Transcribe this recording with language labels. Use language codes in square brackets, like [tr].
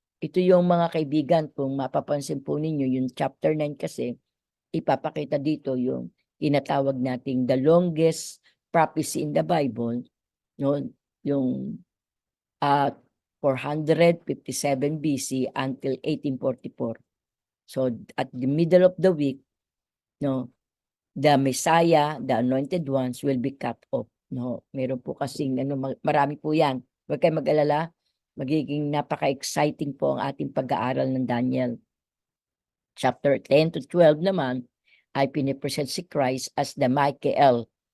[tl] Ito yung mga kaibigan, kung mapapansin po ninyo, yung chapter 9 kasi, ipapakita dito yung tinatawag nating [en] the longest prophecy in the Bible, [tl] no? Yung 457 BC until 1844. [en] So at the middle of the week, no, the Messiah, the anointed ones will be cut off. [tl] No, meron po kasing marami po 'yan. Huwag kayong mag-alala, magiging napaka-exciting po ang ating pag-aaral ng Daniel. Chapter 10 to 12 naman ay pinipresent si Christ as the Michael.